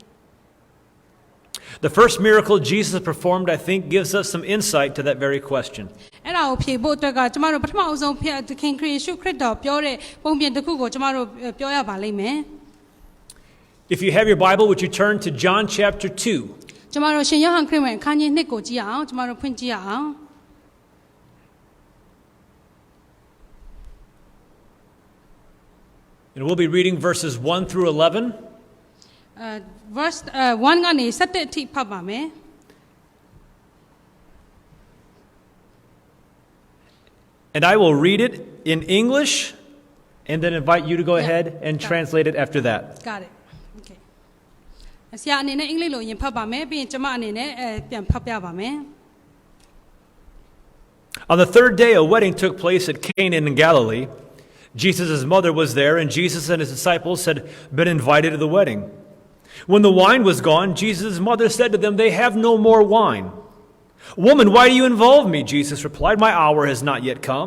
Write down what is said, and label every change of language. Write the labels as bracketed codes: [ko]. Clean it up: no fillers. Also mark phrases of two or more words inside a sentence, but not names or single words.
[en] The first miracle Jesus performed, I think, gives us some insight to that very question. [my] အဲ့ဒါကိုဖြေဖို့အတွက်ကကျမတို့ပထမအဆုံးသခင်ခရစ်ယေရှုခရစ်တော်ပြောတဲ့ပုံပြင်တစ်ခုကိုကျမတို့ပြောရပါလိမ့်မယ် [en] If you have your Bible, would you turn to John chapter 2? [my] ကျမတို့ရှင်ယောဟန်ခရစ်ဝင်အခန်းကြီး2ကိုကြည့်အောင်ကျမတို့ဖွင့်ကြည့်ရအောင် [en] And we'll be reading verses 1 through 11. [my] verse 1 ကနေ7အထိဖတ်ပါမယ် [en] And I will read it in English and then invite you to go ahead and translate it after that. got it okay [my] ဆရာအနေနဲ့အင်္ဂလိပ်လိုရင်ဖတ်ပါမယ်ပြီးရင်ကျမအနေနဲ့ပြန်ဖတ်ပြပါမယ် [en] On the third day, a wedding took place at Cana in Galilee. Jesus' mother was there, and Jesus and his disciples had been invited to the wedding. When the wine was gone, Jesus' mother said to them, "They have no more wine." "Woman, why do you involve me?" Jesus replied, "My hour has not yet come."